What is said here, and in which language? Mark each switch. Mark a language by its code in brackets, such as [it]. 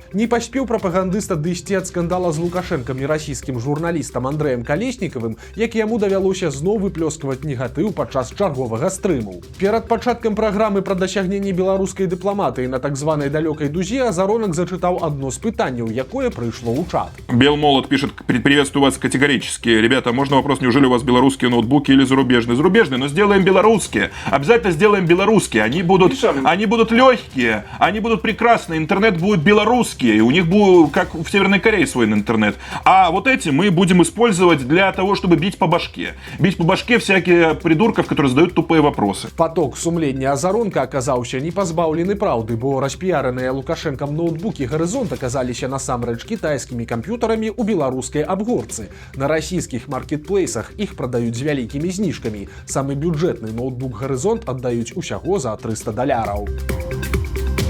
[be] Не паспеў прапагандыст адысці ад скандала з Лукашэнкам і расійскім журналістам Андрэем Калеснікавым, як яму давялося зноў выплёскаваць негатыў падчас чарговага стрыму. Перад пачаткам праграмы пра дасягненні беларускай дыпламатыі на так званай далёкай дузе Азаронак зачытаў адно з пытанняў, якое прыйшло ў чат. [ru] Белмолот пишет: приветствую вас категорически. Ребята, можно вопрос, неужели у вас белорусские ноутбуки или зарубежные? Зарубежные, но сделаем белорусские. Обязательно сделаем белорусские. белорусские, они будут легкие, они будут прекрасные, интернет будет белорусский, и у них будет, как в Северной Корее, свой интернет. А вот эти мы будем использовать для того, чтобы бить по башке. Бить по башке всякие придурков, которые задают тупые вопросы. [be] Поток сумлення Азаронка аказаўся не пазбаўлены праўды, бо распіяраныя Лукашэнкам ноутбукі «Гарызонт» аказаліся насамрэч кітайскімі камп'ютарамі ў беларускай абгорцы. На расійскіх маркетплейсах іх прадаюць з вялікімі зніжкамі. Самы бюджэтны ноутбук «Гарызонт» аддаюць усяго за $300.